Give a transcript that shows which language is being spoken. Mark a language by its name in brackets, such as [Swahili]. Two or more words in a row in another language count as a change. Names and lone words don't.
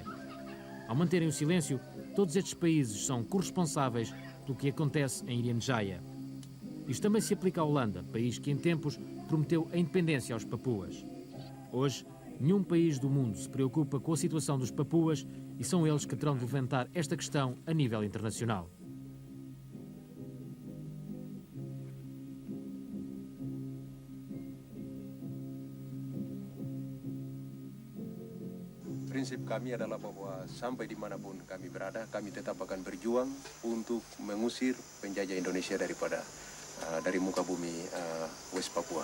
[Portuguese] Ao manterem o silêncio, todos estes países são corresponsáveis pelo que acontece em Irian Jaya. Isto também se aplica à Holanda, país que em tempos prometeu a independência aos papuas. Hoje, nenhum país do mundo se preocupa com a situação dos papuas e são eles que terão de levantar esta questão a nível internacional. [Indonesian] Prinsip kami adalah bahwa sampai dimanapun kami berada, kami tetap akan berjuang untuk mengusir penjajah Indonesia dari muka bumi West Papua.